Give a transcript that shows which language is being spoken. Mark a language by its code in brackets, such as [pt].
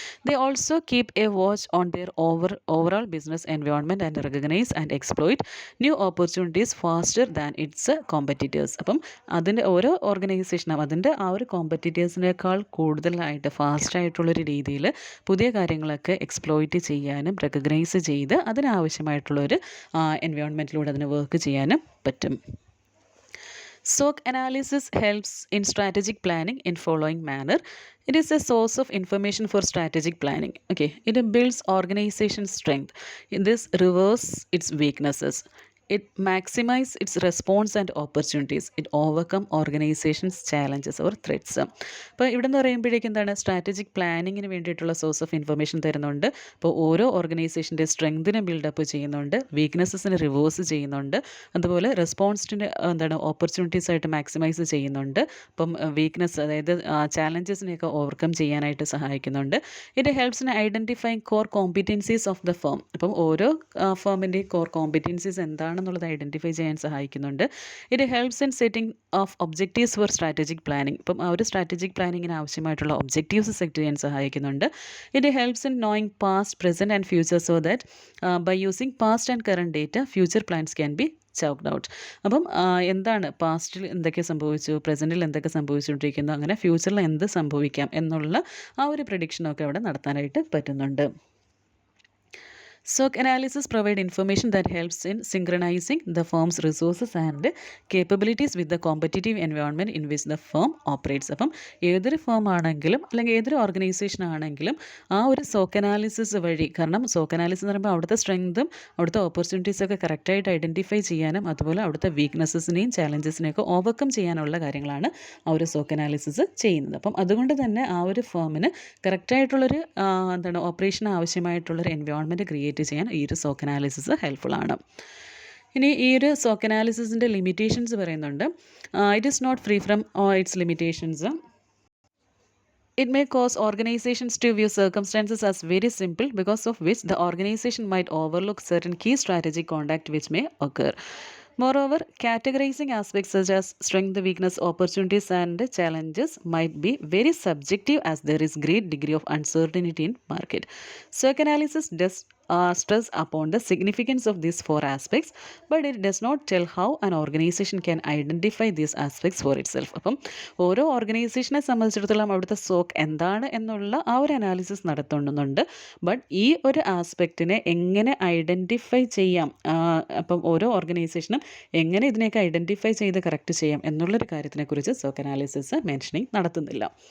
[en] They also keep a watch on their overall business environment and recognise and exploit new opportunities faster than its competitors. [ml] അപ്പം അതിൻ്റെ ഓരോ ഓർഗനൈസേഷനും അതിൻ്റെ ആ ഒരു കോമ്പറ്റീറ്റേഴ്സിനേക്കാൾ കൂടുതലായിട്ട് ഫാസ്റ്റായിട്ടുള്ളൊരു രീതിയിൽ പുതിയ കാര്യങ്ങളൊക്കെ എക്സ്പ്ലോയിറ്റ് ചെയ്യാനും റെക്കഗ്നൈസ് ചെയ്ത് അതിനാവശ്യമായിട്ടുള്ളൊരു എൻവയോൺമെൻറ്റിലൂടെ അതിന് വർക്ക് ചെയ്യാനും പറ്റും. [en] SWOC analysis helps in strategic planning in following manner. It is a source of information for strategic planning. Okay, it builds organization strength. This reverses its weaknesses. it maximize its response and opportunities. It overcome organizations challenges or threats. [ml] അപ്പോൾ ഇവിടെ എന്ന് പറയുമ്പോഴേക്കും എന്താണ്, strategic പ്ലാനിങ്ങിന് വേണ്ടിയിട്ടുള്ള source of information തരുന്നുണ്ട്. അപ്പോൾ ഓരോ ഓർഗനൈസേഷൻ്റെ സ്ട്രെങ്തിനെ build-up ചെയ്യുന്നുണ്ട്, വീക്ക്നെസ്സസിനെ റിവേഴ്സ് ചെയ്യുന്നുണ്ട്, അതുപോലെ റെസ്പോൺസിൻ്റെ എന്താണ് ഓപ്പർച്യൂണിറ്റീസ് ആയിട്ട് മാക്സിമൈസ് ചെയ്യുന്നുണ്ട്. അപ്പം വീക്ക്നെസ്, അതായത് ചാലഞ്ചസിനെയൊക്കെ ഓവർകം ചെയ്യാനായിട്ട് സഹായിക്കുന്നുണ്ട്. [en] It helps in identifying core competencies of the firm. [ml] അപ്പം ഓരോ ഫേമിൻ്റെ കോർ കോമ്പിറ്റൻസീസ് എന്താണെന്നുള്ളത് ഐഡൻറ്റിഫൈ ചെയ്യാൻ സഹായിക്കുന്നുണ്ട്. [en] It helps in setting of objectives for strategic planning. [ml] ഇപ്പം ആ ഒരു സ്ട്രാറ്റജിക് പ്ലാനിങ്ങിന് ആവശ്യമായിട്ടുള്ള ഒബ്ജക്റ്റീവ്സ് സെറ്റ് ചെയ്യാൻ സഹായിക്കുന്നുണ്ട്. [en] It helps in knowing past, present and future so that by using past and current data future plans can be chalked out. [ml] അപ്പം എന്താണ് പാസ്റ്റിൽ എന്തൊക്കെ സംഭവിച്ചു, പ്രസൻറ്റിൽ എന്തൊക്കെ സംഭവിച്ചുകൊണ്ടിരിക്കുന്നു, അങ്ങനെ ഫ്യൂച്ചറിൽ എന്ത് സംഭവിക്കാം എന്നുള്ള ആ ഒരു പ്രഡിക്ഷനൊക്കെ അവിടെ നടത്താനായിട്ട് പറ്റുന്നുണ്ട്. [en] SWOC analysis provide information that helps in synchronizing the firm's resources and capabilities with the competitive environment in which the firm operates. [ml] അപ്പം ഏതൊരു ഫേം ആണെങ്കിലും അല്ലെങ്കിൽ ഏതൊരു ഓർഗനൈസേഷൻ ആണെങ്കിലും ആ ഒരു SWOC അനാലിസിസ് വഴി, കാരണം SWOC അനാലിസിസ് എന്ന് പറയുമ്പോൾ അവിടുത്തെ സ്ട്രെങ്തും അവിടുത്തെ ഓപ്പർച്യൂണിറ്റീസൊക്കെ കറക്റ്റായിട്ട് ഐഡൻറ്റിഫൈ ചെയ്യാനും അതുപോലെ അവിടുത്തെ വീക്ക്നെസ്സസിനെയും ചാലഞ്ചസിനെയൊക്കെ ഓവർകം ചെയ്യാനുള്ള കാര്യങ്ങളാണ് ആ ഒരു SWOC അനാലിസിസ് ചെയ്യുന്നത്. അപ്പം അതുകൊണ്ട് തന്നെ ആ ഒരു ഫേമിന് കറക്റ്റായിട്ടുള്ളൊരു എന്താണ് ഓപ്പറേഷൻ ആവശ്യമായിട്ടുള്ളൊരു എൻവയോൺമെൻറ്റ് ക്രിയേറ്റ് ചെയ്യാൻ ഈ ഒരു SWOC അനാലിസിസ് ഹെൽപ്ഫുൾ ആണ്. ഇനി ഈ ഒരു SWOC അനാലിസിസിൻ്റെ ലിമിറ്റേഷൻസ് പറയുന്നുണ്ട്. [en] It is not free from its limitations. It may cause organizations to view circumstances as very simple, because of which the organization might overlook certain key strategic conduct which may occur. Moreover, categorizing aspects such as strength, weakness, opportunities and challenges might be very subjective, as there is great degree of uncertainty in market. SWOC analysis does stress upon the significance of these four aspects, but it does not tell how an organization can identify these aspects for itself. [ml] അപ്പം ഓരോ ഓർഗനൈസേഷനെ സംബന്ധിച്ചിടത്തോളം അവിടുത്തെ SWOC എന്താണ് എന്നുള്ള ആ ഒരു analysis നടത്തുന്നുണ്ട്. ബട്ട് ഈ ഒരു ആസ്പെക്റ്റിനെ എങ്ങനെ ഐഡൻറ്റിഫൈ ചെയ്യാം, അപ്പം ഓരോ ഓർഗനൈസേഷനും എങ്ങനെ ഇതിനെയൊക്കെ ഐഡൻറ്റിഫൈ ചെയ്ത് കറക്റ്റ് ചെയ്യാം എന്നുള്ളൊരു കാര്യത്തിനെക്കുറിച്ച് SWOC അനാലിസിസ് മെൻഷനിങ് നടത്തുന്നില്ല.